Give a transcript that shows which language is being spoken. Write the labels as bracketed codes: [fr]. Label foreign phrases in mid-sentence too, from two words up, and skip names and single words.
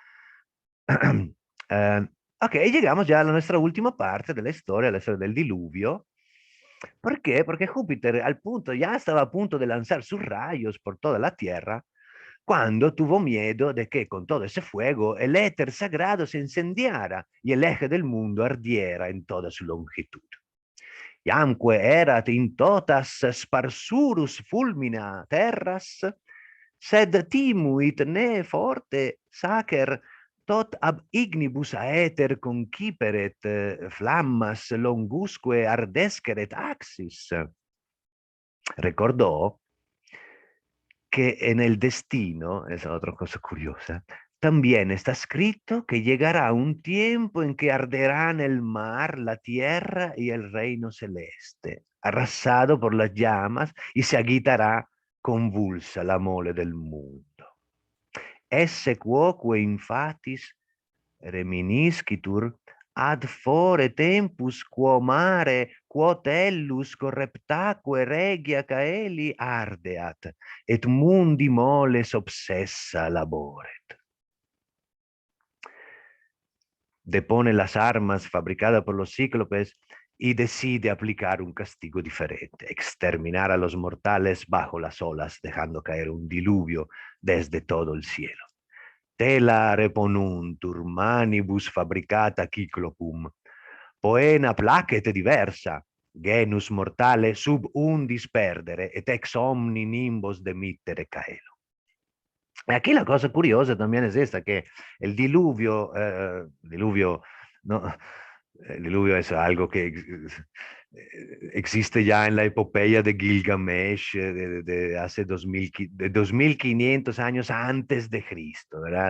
[es] Eh, ok, llegamos ya a nuestra última parte de la historia del diluvio. ¿Por qué? Porque Júpiter al punto, ya estaba a punto de lanzar sus rayos por toda la Tierra, cuando tuvo miedo de que con todo ese fuego el éter sagrado se incendiara y el eje del mundo ardiera en toda su longitud. [la] Iamque erat in totas sparsurus fulmina terras, sed timuit ne forte sacer tot ab ignibus aeter conciperet flammas longusque ardesceret axis. [es] Recordó que en el destino, esa es otra cosa curiosa, también está escrito que llegará un tiempo en que arderán el mar, la tierra y el reino celeste, arrasado por las llamas, y se agitará convulsa la mole del mundo. [la] Esse quoque infatis reminiscitur ad fore tempus quo mare quo tellus correptaque regia caeli ardeat, et mundi moles obsessa laboret. [es] Depone las armas fabricadas por los cíclopes y decide aplicar un castigo diferente, exterminar a los mortales bajo las olas, dejando caer un diluvio desde todo el cielo. [la] Tela reponuntur manibus fabricata cyclopum, poena placet diversa, genus mortale sub undis perdere, et ex omni nimbos demittere caelo. [es] Y aquí la cosa curiosa también es esta, que el diluvio, ¿no? El diluvio es algo que existe ya en la epopeya de Gilgamesh de hace 2500 años antes de Cristo, ¿verdad?